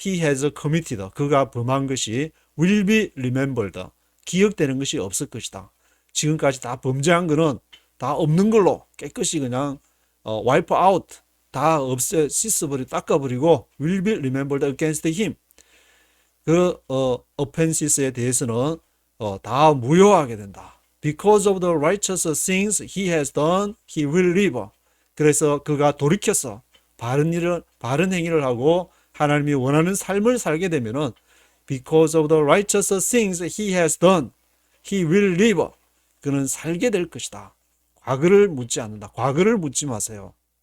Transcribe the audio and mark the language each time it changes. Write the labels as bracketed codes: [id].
[en] He has committed, [ko] 그가 범한 것이 [en] will be remembered, [ko] 기억되는 것이 없을 것이다. 지금까지 다 범죄한 거는 다 없는 걸로 깨끗이 그냥 [en] wipe out, [ko] 다 씻어버리고 닦아버리고 [en] will be remembered against him. [ko] 그 offenses에 대해서는 다 무효하게 된다. [en] Because of the righteous things he has done, he will live. [ko] 그래서 그가 돌이켜서 바른 행위를 하고 하나님이 원하는 삶을 살게 되면은 [en] because of the righteous things he has done, he will live. [ko] 그는 살게 될 것이다. 과거를 묻지 않는다. 과거를 묻지 마세요.